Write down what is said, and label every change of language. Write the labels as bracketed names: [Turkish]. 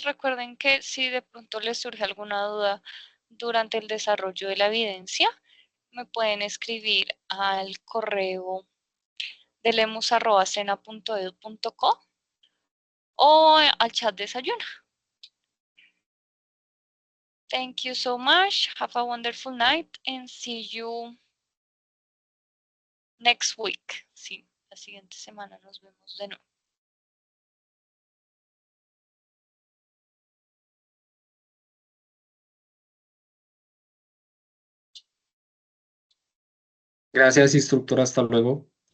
[Spanish] Recuerden que si de pronto les surge alguna duda durante el desarrollo de la evidencia, me pueden escribir al correo de lemus@sena.edu.co o al chat de Desayuna. [English] Thank you so much. Have a wonderful night and see you next week. [Spanish] Sí, la siguiente semana nos vemos de nuevo. Gracias, instructor. Hasta luego.